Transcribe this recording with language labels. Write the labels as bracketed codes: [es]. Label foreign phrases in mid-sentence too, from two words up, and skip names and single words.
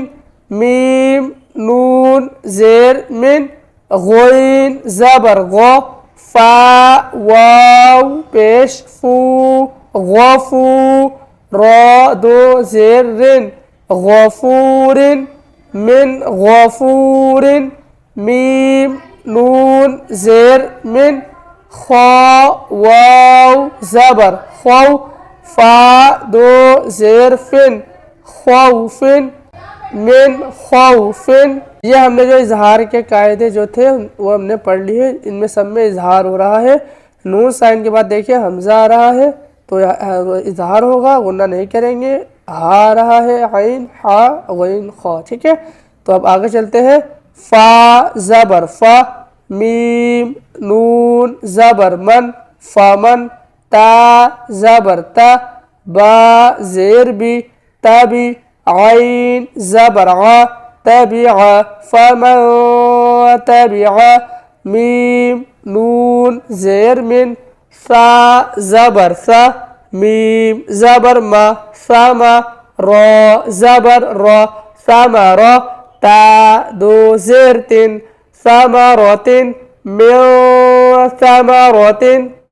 [ur] میم نون زیر من غین زبر غ فا واو پیش فو غفو را دو زیر رن غفور من غفور. میم نون زیر من خا واو زبر خو فا دو زیر فن خوف من خوف. یہ ہم نے جو اظہار کے قاعدے جو تھے وہ ہم نے پڑھ لیے. ان میں سب میں اظہار ہو رہا ہے. نون سائن کے بعد دیکھیں حمزہ آ رہا ہے تو اظہار ہوگا، غنہ نہیں کریں گے. ہا آ رہا ہے عین ہا غین خا. ٹھیک ہے، تو اب آگے چلتے ہیں. فا زبر فا میم نون زبر من فمن تا زبر تا با زیر بی تبی عین زبر ع تبع فمن تبع. میم نون زیر من ثا زبر ثا میم زبر ما ثما را زبر را ثمر تا دو زیر تن ثمرة من ثمرة.